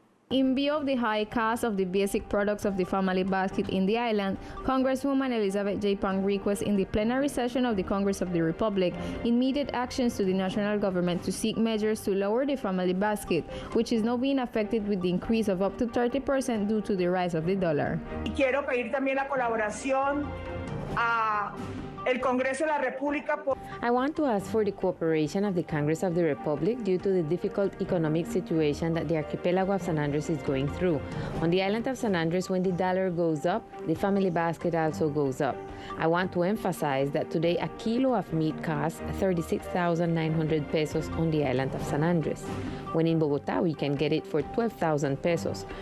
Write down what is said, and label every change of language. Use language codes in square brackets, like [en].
[en] In view of the high cost of the basic products of the family basket in the island, Congresswoman Elizabeth J. Pang requests in the plenary session of the Congress of the Republic immediate actions to the national government to seek measures to lower the family basket, which is now being affected with the increase of up to 30% due to the rise of the dollar. [es] Quiero pedir también la colaboración a el Congreso de la República. [en] I want to ask for the cooperation of the Congress of the Republic due to the difficult economic situation that the archipelago of San Andres is going through. On the island of San Andres, when the dollar goes up, the family basket also goes up. I want to emphasize that today a kilo of meat costs 36,900 pesos on the island of San Andres, when in Bogotá we can get it for 12,000 pesos.